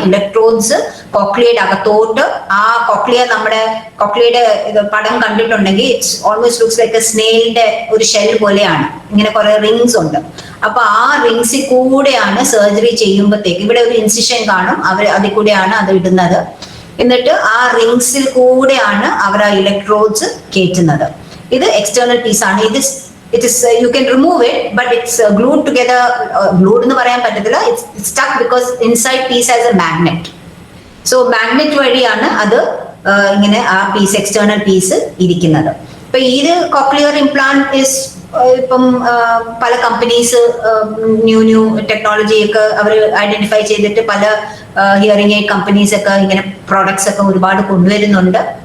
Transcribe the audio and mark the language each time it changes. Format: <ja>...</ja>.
<ml>Electrodes കോക്ലിയയുടെ അകത്തോട്ട്, ആ cochlea നമ്മുടെ കോക്ലിയയുടെ പടം കണ്ടിട്ടുണ്ടെങ്കിൽ</ml> <en>it's almost looks like a</en> <ml>സ്നെയിലിന്റെ ഒരു ഷെൽ പോലെയാണ്. ഇങ്ങനെ കുറെ റിങ്സ് ഉണ്ട്. അപ്പൊ ആ റിങ്സിൽ കൂടെയാണ് സർജറി ചെയ്യുമ്പോഴത്തേക്ക് ഇവിടെ ഒരു ഇൻസിഷൻ കാണും, അതിൽ കൂടെയാണ് അത് ഇടുന്നത്. എന്നിട്ട് ആ റിങ്സിൽ കൂടെയാണ് അവർ ആ ഇലക്ട്രോഡ്സ് കയറ്റുന്നത്. ഇത് എക്സ്റ്റേണൽ പീസാണ്.</ml> <en>it is you can remove it, but it's glued together. Glued</en> <ml>എന്ന് പറയാൻ പറ്റത്തില്ല,</ml> <en>it's stuck because inside piece has a magnet.</en> <ml>So magnet വഴിയാണ് അത് ഇങ്ങനെ ആ പീസ്, എക്സ്റ്റേണൽ പീസ് ഇരിക്കുന്നത്. ഇപ്പൊ ഇത് കോക്ലിയർ ഇംപ്ലാന്റ് ഇസ് ഇപ്പം പല കമ്പനീസ് ന്യൂ ടെക്നോളജി ഒക്കെ അവർ ഐഡന്റിഫൈ ചെയ്തിട്ട് പല ഹിയറിംഗ് എയ്ഡ് കമ്പനീസ് ഒക്കെ ഇങ്ങനെ പ്രോഡക്ട്സ് ഒക്കെ ഒരുപാട് കൊണ്ടുവരുന്നുണ്ട്.</ml>